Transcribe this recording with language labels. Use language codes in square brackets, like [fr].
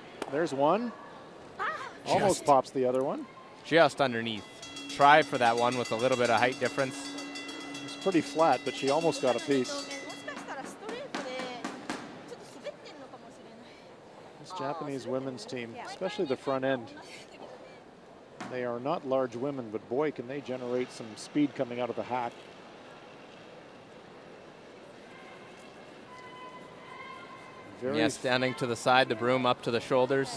[en] There's one. Almost pops the other one. Just underneath. Try for that one with a little bit of height difference. It's pretty flat, but she almost got a piece. [ja] もしかしたらストレートでちょっと滑ってんのかもしれない。 [en] This Japanese women's team, especially the front end, they are not large women, but boy, can they generate some speed coming out of the hack. Yeah, standing to the side, the broom up to the shoulders.